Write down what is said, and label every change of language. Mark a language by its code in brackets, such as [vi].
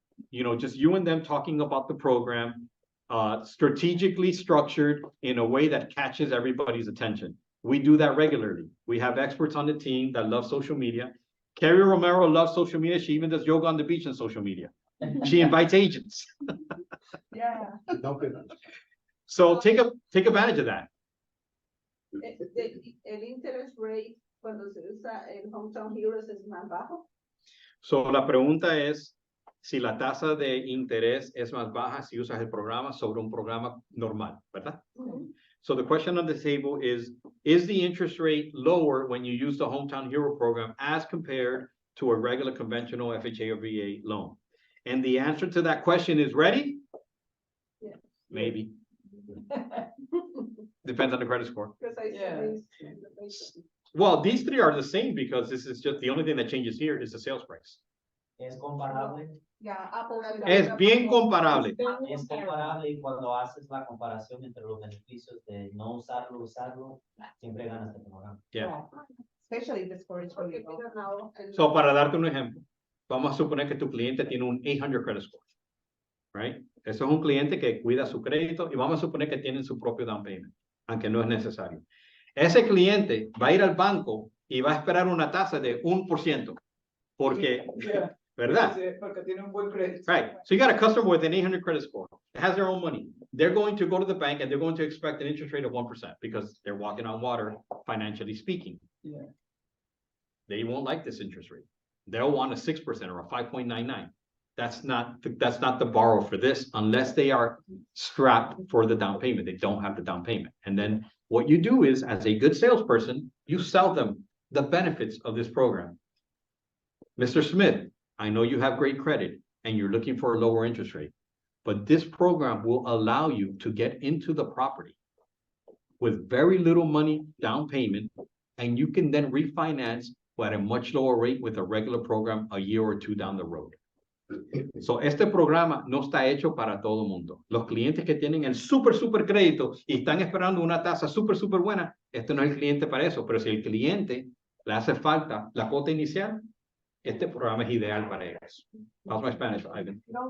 [en] You know, just you and them talking about the program, strategically structured in a way that catches everybody's attention. We do that regularly. We have experts on the team that love social media. Carrie Romero loves social media. She even does yoga on the beach on social media. She invites agents. Yeah. So take advantage of that. [es] El [en] interest rate [es] cuando se usa el Hometown Heroes es más bajo. So la pregunta es si la tasa de interés es más baja si usas el programa sobre un programa normal, ¿verdad? [en] So the question on the table is the interest rate lower when you use the Hometown Hero program as compared to a regular conventional FHA or VA loan? And the answer to that question is ready? Yes. Maybe. Depends on the credit score. Because I Yeah. see these. Well, these three are the same because this is just the only thing that changes here is the sales price. [es] Es comparable. [en] Yeah, apples and [es] Es [en] apples. [es] bien comparable. Es comparable y cuando haces la comparación entre los beneficios de no usarlo, siempre ganas el programa. [en] Yeah. Especially the score is really [es] Porque [en] low. [es] mira, [en] now, [es] el- So para darte un ejemplo, vamos a suponer que tu cliente tiene un 800 credit score, [en] right? [es] Eso es un cliente que cuida su crédito y vamos a suponer que tienen su propio down payment, aunque no es necesario. Ese cliente va a ir al banco y va a esperar una tasa de 1%, porque, [en] Yeah. [es] ¿verdad? Sí, porque tiene un buen crédito. [en] Right. So you got a customer with an 800 credit score, that has their own money. They're going to go to the bank and they're going to expect an interest rate of 1% because they're walking on water, financially speaking. Yeah. They won't like this interest rate. They'll want a 6% or a 5.99. That's not the borrow for this unless they are strapped for the down payment. They don't have the down payment. And then what you do is, as a good salesperson, you sell them the benefits of this program. Mr. Smith, I know you have great credit and you're looking for a lower interest rate, but this program will allow you to get into the property with very little money down payment, and you can then refinance at a much lower rate with a regular program a year or two down the road. [es] So este programa no está hecho para todo el mundo. Los clientes que tienen el super crédito y están esperando una tasa super buena, este no es el cliente para eso, pero si el cliente le hace falta la cuota inicial, este programa es ideal para ellos. [en] How's my Spanish, Ivan?